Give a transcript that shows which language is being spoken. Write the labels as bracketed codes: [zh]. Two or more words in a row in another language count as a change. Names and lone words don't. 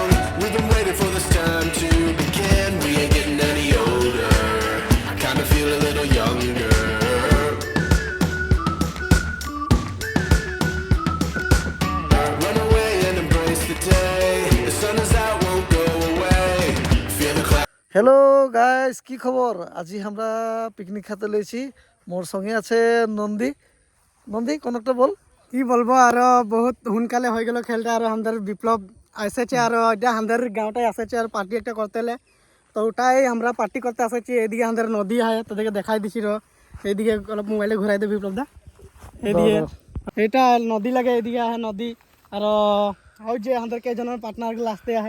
[en] We've been waiting for this time to begin. We ain't getting any older. I kinda feel a little younger. Run away and embrace the day. The sun is out, won't go away. Feel the cloud. hello guys, [bn] কি খবর? আজি আমরা পিকনিক খাতে লইছি। মোর সঙ্গে আছে নন্দী। নন্দী কোন একটা বল। কি বলবো, আরো বহুত সোনকালে হয়ে গেল খেলটা। আর আমাদের বিপ্লব এসেছে, আর এটা আমাদের গাঁওটাই এসেছে আর পার্টি একটা করতে হলে, তো ওটাই আমরা পার্টি করতে এসেছি। এদিকে আমাদের নদী হয়, তোদেরকে দেখাই দিছি। এইদিকে অলপ মোবাইলে ঘুরাই দে বিপ্লব দা। এইদিকে এটা নদী লাগে, এদিকে আহে নদী। আর ওই যে আমাদের কেজনের পার্টনারগুলো আসতে আহে।